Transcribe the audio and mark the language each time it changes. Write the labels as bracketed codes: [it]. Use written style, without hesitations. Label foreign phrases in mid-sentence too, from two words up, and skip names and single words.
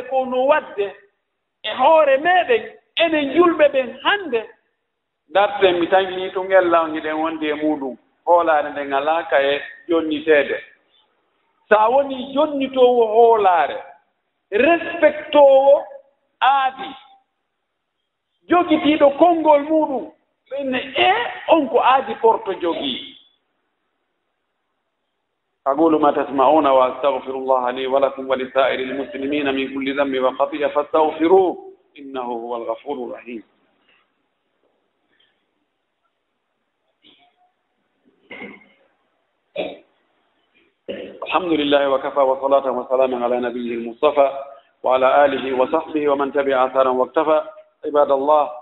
[ff] ko no waɗde e hoore meɗen enen julɓe ɓen hannde darten mi tawi to ngellawñiɗen wonde e muɗum hoolaare nden alaaka e jonniteede so a woni jonnitoowo hoolaare respectoowo aadi jogitiiɗo konngol muɗum ɓenne on ko aadi porto jogii [ar] أقول ما تسمعون وأستغفر الله لي ولكم ولسائر المسلمين من كل ذنب وخطيئة فاستغفروه إنه هو الغفور الرحيم الحمد لله وكفى وصلاة وسلاما على نبيه المصطفى وعلى آله وصحبه ومن تبع أثرا واكتفى عباد الله